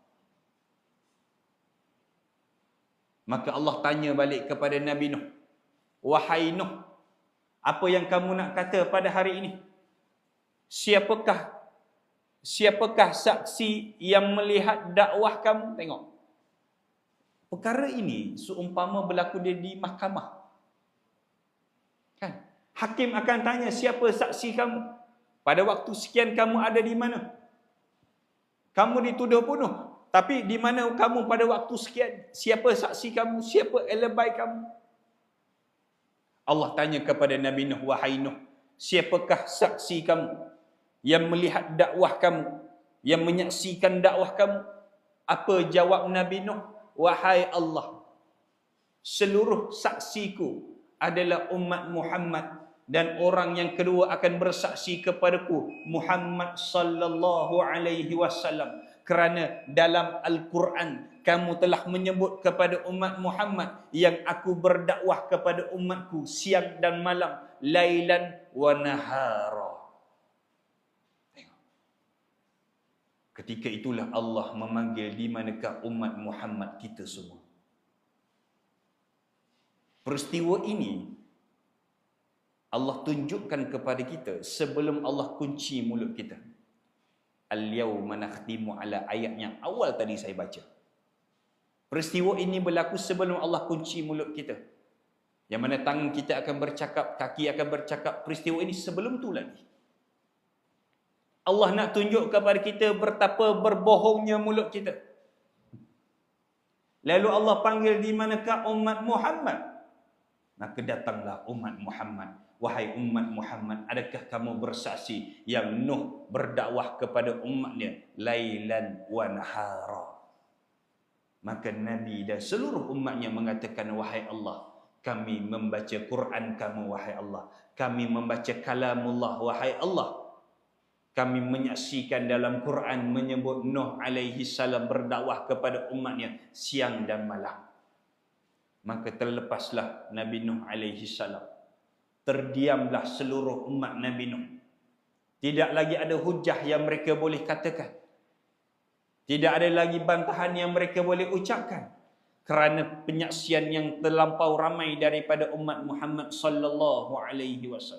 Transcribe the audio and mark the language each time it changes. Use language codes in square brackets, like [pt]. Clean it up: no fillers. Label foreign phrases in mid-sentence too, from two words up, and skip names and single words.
[ms] Maka Allah tanya balik kepada Nabi Nuh, wahai Nuh, apa yang kamu nak kata pada hari ini? Siapakah saksi yang melihat dakwah kamu? Tengok. Perkara ini seumpama berlaku dia di mahkamah. Kan? Hakim akan tanya, siapa saksi kamu? Pada waktu sekian kamu ada di mana? Kamu dituduh bunuh. Tapi di mana kamu pada waktu sekian? Siapa saksi kamu? Siapa alibi kamu? Allah tanya kepada Nabi Nuh, wahai Nuh, siapakah saksi kamu yang melihat dakwah kamu, yang menyaksikan dakwah kamu? Apa jawab Nabi Nuh? Wahai Allah, seluruh saksiku adalah umat Muhammad, dan orang yang kedua akan bersaksi kepadaku Muhammad [ar] صلى الله عليه وسلم. [ms] Kerana dalam Al-Quran kamu telah menyebut kepada umat Muhammad yang aku berdakwah kepada umatku siang dan malam, [ar] ليلا ونهارا. [ms] Ketika itulah Allah memanggil, di manakah umat Muhammad kita semua? Peristiwa ini Allah tunjukkan kepada kita sebelum Allah kunci mulut kita. [ar] اليوم نختم على, [ms] ayat yang awal tadi saya baca. Peristiwa ini berlaku sebelum Allah kunci mulut kita. Yang mana tangan kita akan bercakap, kaki akan bercakap. Peristiwa ini sebelum tu lagi. Allah nak tunjuk kepada kita betapa berbohongnya mulut kita. Lalu Allah panggil, di manakah umat Muhammad? Maka datanglah umat Muhammad. Wahai umat Muhammad, adakah kamu bersaksi yang Nuh berdakwah kepada umatnya [ar] ليلا ونهارا? [ms] Maka Nabi dan seluruh umatnya mengatakan, wahai Allah, kami membaca Quran kamu, wahai Allah. Kami membaca kalamullah, wahai Allah. Kami menyaksikan dalam Quran menyebut Nuh [ar] عليه السلام [ms] berdakwah kepada umatnya siang dan malam. Maka terlepaslah Nabi Nuh [ar] عليه السلام. [ms] Terdiamlah seluruh umat Nabi Nuh. Tidak lagi ada hujah yang mereka boleh katakan. Tidak ada lagi bantahan yang mereka boleh ucapkan. Kerana penyaksian yang terlampau ramai daripada umat Muhammad [ar] صلى الله عليه وسلم.